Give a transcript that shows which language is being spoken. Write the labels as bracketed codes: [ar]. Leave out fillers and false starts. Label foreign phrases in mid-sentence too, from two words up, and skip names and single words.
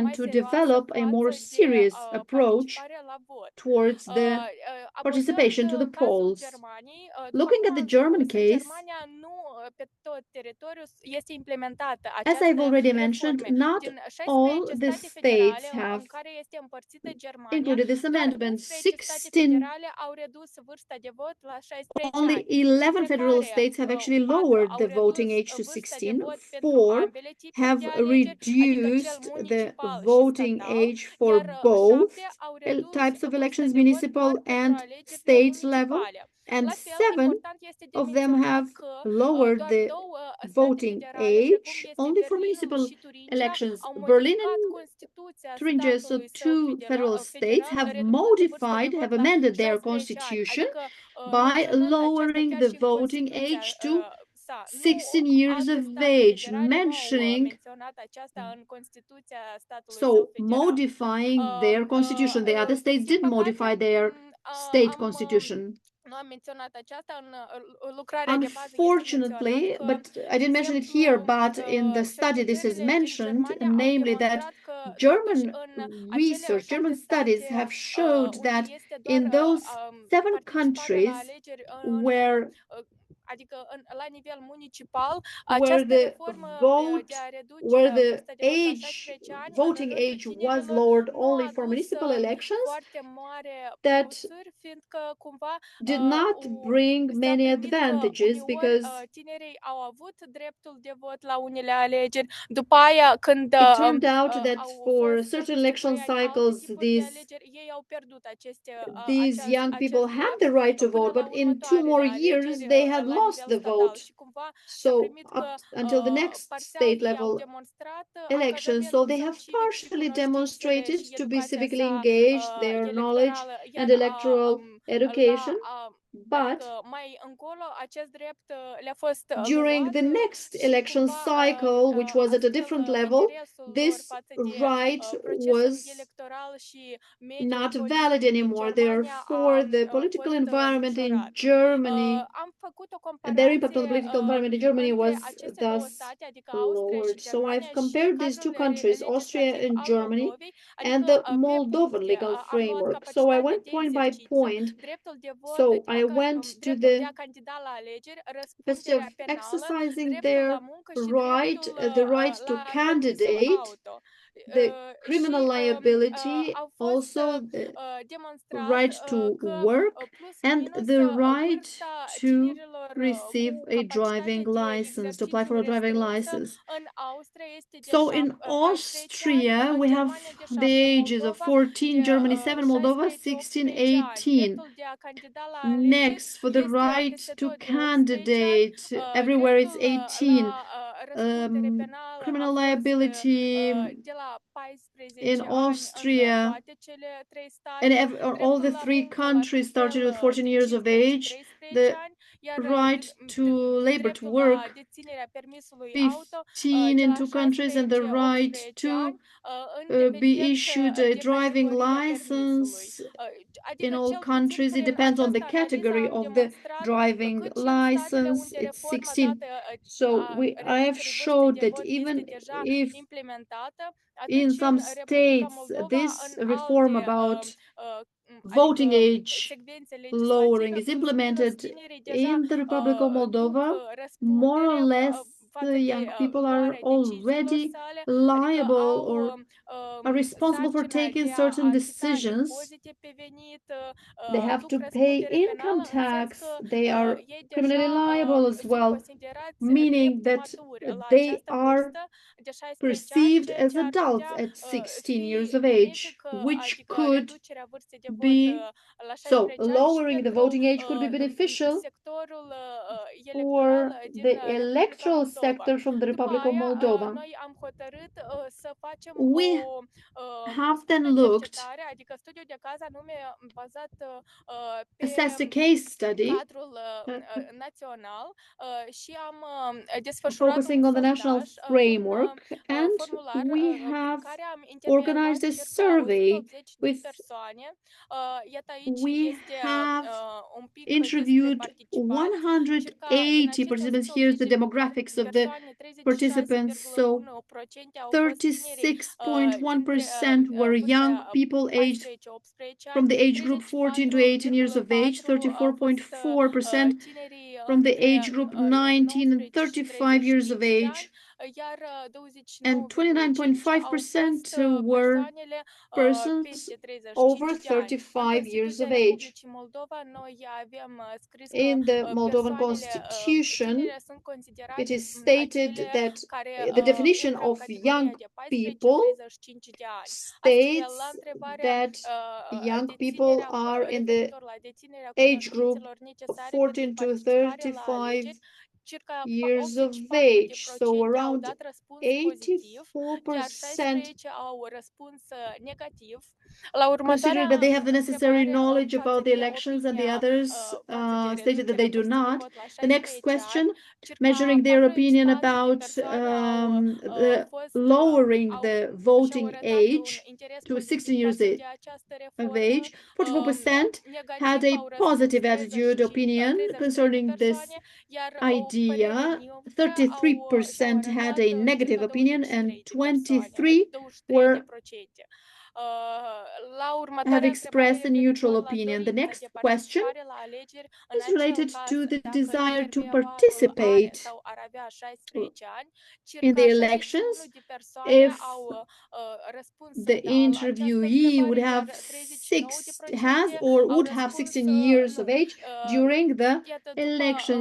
[ro] mai [en] to [ro] serioasă [en] develop a more [ro] față de [en] serious approach [ro] participarea la vot. [en] towards the participation to the [ro] Cazul [en] polls. [ro] Germaniei, [en] Looking at the German [ro] însă [en] case, [ro] Germania nu pe tot teritoriul este implementată [en] as [ro] această [en] I've already mentioned, [ro] reforme. [en] not [ro] Din [en] all 16 the [ro] state federale [en] states [ro] în [en] have [ro] care este împărțită Germania, [en] included this [ro] doar [en] amendment. [ro] 11 state 16, federale au redus vârsta de vot la 16 [en] only [ro] ani, 11 dintre [en] federal [ro] care [en] states have actually 4 lowered [ro] au [en] the voting [ro] redus [en] age to [ro] vârsta de 16. vot pentru 4 ambele tipuri [en] have [ro] de alegeri, adică cel [en] reduced the [ro] municipal și [en] voting [ro] statal, [en] age for [ro] iar [en] both [ro] 7 au redus [en] types of [ro] vârsta [en] elections, [ro] de vot [en] municipal [ro] doar pentru [en] and [ro] alegerile [en] state level, [ro] municipale. [en] and [ro] La fel, 7 important este de [en] of them [ro] menționat [en] have [ro] că [en] lowered [ro] doar [en] the [ro] două state [en] voting [ro] federale, precum [en] age [ro] este [en] only for [ro] Berlinul [en] municipal [ro] și Turingia, [en] elections. [ro] au Berlin modificat [en] and [ro] Constituția [en] Thuringia, so [ro] statului său [en] two federal states, have modified, have amended their constitution by lowering the voting age to 16 years of age, mentioning, so modifying their constitution. The other states did modify their state constitution. [ro] Nu am menționat aceasta în lucrarea de bază, este [en] Unfortunately, [ro] menționat că, [en] but I didn't mention it here, but in the study this is mentioned, namely that German research, German studies have showed that in those 7 countries where [ro] adică la nivel municipal, [en] where [ro] această [en] the [ro] reformă de a reduce vârsta de vot la 16 ani [en] voting [ro] în rândul [en] age was [ro] tinerilor [en] lowered [ro] nu a [en] only for [ro] adus [en] municipal elections [ro] foarte mare [en] that [ro] plusuri, fiindcă cumva [en] did not bring [ro] s-a [en] many [ro] primit că [en] advantages [ro] uneori [en] because [ro] tinerii au avut dreptul de vot la unele alegeri, după aia când [en] it turned out that [ro] au [en] for [ro] fost [en] certain [ro] peste [en] election [ro] 2 ani alte [en] cycles, [ro] tipuri de alegeri, ei au pierdut [en] these young people [ro] acest [en] had [ro] drept [en] the right to [ro] până [en] vote, [ro] la [en] but in 2 more [ro] următoarele [en] years [ro] alegeri [en] they had [ro] la [en] lost [ro] nivel [en] the [ro] statal [en] vote. [ro] și cumva s-a [en] So [ro] primit că [en] until the next [ro] parțial [en] state [ro] ei au [en] level [ro] demonstrat [en] election. So [ro] angajamentul [en] they [ro] său [en] have [ro] civic și [en] partially [ro] cunoștințele [en] demonstrated [ro] și [en] to be [ro] educația [en] civically [ro] sa [en] engaged, their knowledge [ro] electorală, [en] and [ro] iar [en] electoral education. But [ro] adică mai încolo acest drept le-a fost [en] during the [ro] luat [en] next [ro] și [en] election [ro] cumva [en] cycle, which was at a [ro] astfel [en] different level, [ro] interesul lor [en] this [ro] față de [en] right [ro] procesul [en] was [ro] electoral și mediul [en] not [ro] politic [en] valid [ro] din [en] anymore. Germania Therefore, the [ro] a [en] political [ro] fost [en] environment in [ro] îngrijorat. Germany Am făcut o [en] and their impact on the [ro] comparație [en] political environment in Germany [ro] între [en] was [ro] aceste două [en] thus [ro] state, adică Austria și [en] lowered. So I've [ro] Germania și [en] compared these two [ro] cadrul [en] countries, Austria [ro] legislativ [en] and [ro] al Germany, Moldovei, [en] and [ro] adică [en] the [ro] pe [en] Moldovan [ro] puncte [en] legal [ro] am luat [en] framework. So I [ro] capacitatea [en] went [ro] de [en] point by [ro] exercițiu, [en] point. [ro] dreptul de vot, [en] So I went to [ro] dreptul de [en] the [ro] a candida la alegeri, [en] first of [ro] răspunderea penală, [en] exercising [ro] dreptul la [en] their [ro] muncă și [en] right, [ro] dreptul [en] the right to [ro] la permisul [en] candidate, [ro] auto. [en] the [ro] Și [en] criminal liability, [ro] au fost [en] also the [ro] demonstrat [en] right to [ro] că [en] work, [ro] plus [en] and [ro] minus [en] the right [ro] vârsta [en] to [ro] tinerilor [en] receive [ro] cu [en] a [ro] capacitate [en] driving [ro] de [en] license, to apply for [ro] exercițiu [en] a driving [ro] restrânsă [en] license. [ro] în Austria este de [en] So in [ro] 14 ani, Austria, în [en] we have [ro] Germania de [en] the 7, ages of Moldova 14, [ro] de [en] Germany 7, Moldova 16, [ro] 16-18 ani. 18. Dreptul de a candida la alegeri [en] Next, for the [ro] este [en] right [ro] peste [en] to [ro] tot de 18 ani. [en] candidate, everywhere it's [ro] Dreptul 18. la răspundere penală a [en] Criminal [ro] fost [en] liability [ro] de la [en] in [ro] 14 ani în Austria, toate cele trei state. [en] and all the [ro] Dreptul la 3 muncă la [en] countries started [ro] fel [en] with 14 years [ro] din [en] of [ro] 15 și [en] age. 13 The [ro] ani, iar [en] right to labor, to [ro] dreptul la [en] work, [ro] deținerea permisului auto 15 de [en] in [ro] la [en] 2 countries, and the right 16-18 to [ro] ani, în [en] be [ro] dependență [en] issued a [ro] de [en] driving [ro] categoria [en] license [ro] permisului. [en] in [ro] Adică [en] all [ro] cel puțin [en] countries. It [ro] prin [en] depends on the [ro] această analiză [en] category [ro] am [en] of the [ro] demonstrat [en] driving [ro] cât și în statele [en] license, [ro] unde [en] it's [ro] reforma [en] 16. [ro] dată [en] So [ro] a [en] I have [ro] reducerii vârstei [en] showed [ro] de [en] that [ro] vot [en] even [ro] este deja [en] if [ro] implementată, [en] in [ro] atunci [en] some [ro] în Republica [en] states Moldova, this [ro] în [en] reform [ro] alte [en] about voting [ro] adică [en] age [ro] secvențe [en] lowering [ro] legislative, [en] is [ro] plus minus, [en] implemented [ro] tinerii deja [en] in the Republic of [ro] duc Moldova, [en] more or [ro] răspundere [en] less [ro] față [en] the [ro] de [en] young people are [ro] luarea deciziilor [en] already [ro] sale, adică [en] liable [ro] au [en] or are responsible for [ro] sarcina [en] taking [ro] de a [en] certain [ro] achita [en] decisions. [ro] impozite pe venit, [en] They have [ro] duc [en] to pay [ro] răspundere [en] income [ro] penală, în sens [en] tax. [ro] că [en] They are [ro] ei [en] criminally [ro] deja [en] liable as [ro] sunt [en] well, [ro] considerați [en] meaning [ro] drept [en] that [ro] maturi la [en] they [ro] această [en] are [ro] vârstă de 16 ani, [en] perceived [ro] ceea [en] as [ro] ce ar [en] adults [ro] putea [en] at 16 years [ro] fi [en] of age, [ro] benefic, [en] which [ro] adică [en] could [ro] reducerea vârstei de vot [en] be [ro] la [en] so [ro] 16 ani și [en] lowering the [ro] pentru [en] voting age could be beneficial [ro] sectorul [en] for [ro] electoral din [en] the [ro] Republica [en] electoral Moldova. sector from the [ro] După [en] Republic of [ro] aia, Moldova. noi am hotărât să facem [en] We [ro] o [en] have then [ro] studiu de [en] looked, [ro] cercetare, adică studiu de caz anume bazat pe [en] assessed a case study [ro] cadrul național și am desfășurat un [en] focusing on the national [ro] sondaj, un [en] framework, and [ro] formular [en] we [ro] prin [en] have [ro] care am intervievat [en] organized a [ro] circa [en] survey [ro] 180 de [en] with [ro] persoane. Iată aici [en] we [ro] este [en] have [ro] un pic despre [en] interviewed [ro] participanți. Circa din 180 aceste [en] participants. Here's the [ro] 180 de [en] demographics of the [ro] persoane, [en] participants. So [ro] 36,1% au fost tineri dintre [en] 36.1% were young [ro] vârsta [en] people aged 14-18 from [ro] ani, [en] the age group 14 to 18 years of age, [ro] 34,4% au fost 34.4% tinerii [en] from the [ro] între [en] age group 19 and [ro] 19 și [en] 35 years of 35 [ro] de [en] age, [ro] ani, iar [en] and [ro] 29,5% au fost [en] 29.5% were [ro] persoanele [en] persons [ro] peste 35 [en] over [ro] de ani. În [en] 35 years of [ro] Constituția [en] age. [ro] Republicii Moldova noi avem scris că [en] In the Moldovan [ro] persoanele [en] Constitution, [ro] tinere sunt [en] it [ro] considerate [en] is stated [ro] acele [en] that [ro] care [en] the definition [ro] intră în [en] of [ro] categoria [en] young [ro] de [en] people [ro] 14-35 de ani. Astfel, la [en] states [ro] întrebarea [en] that young people [ro] deținerea [en] are in the [ro] referitor la deținerea [en] age group [ro] cunoștințelor [en] of [ro] necesare [en] 14 [ro] pentru [en] to [ro] participare la 35 alegeri, circa [en] years of 84% age. So [ro] au [en] around [ro] dat răspuns pozitiv, iar 84% 16 au răspuns negativ. La următoarea [en] consider that they have the necessary [ro] întrebare [en] knowledge [ro] față [en] about the [ro] de [en] elections, and the [ro] opinia [en] others [ro] față de [en] stated that they do [ro] reducerea vârstei de [en] not. [ro] vot la [en] The next 16 question, [ro] ani, circa [en] measuring their opinion [ro] 44 de [en] about [ro] persoane au [en] the [ro] fost [en] lowering [ro] au [en] the [ro] și-au [en] voting [ro] arătat un [en] age [ro] interes [en] to [ro] pozitiv [en] 16 years [ro] față de această [en] of [ro] reformă. [en] age. 44% had [ro] Negativ [en] a [ro] au răspuns [en] positive attitude, opinion [ro] 33 de [en] concerning this [ro] persoane, iar o părere [en] idea. [ro] neutră și-au [en] 33% had [ro] arătat [en] a negative [ro] circa [en] opinion, and [ro] 23 de persoane, 23 23%. [en] were have expressed a neutral opinion. The next question is related to the desire to participate in the elections if the interviewee would have would have 16 years of age during the election.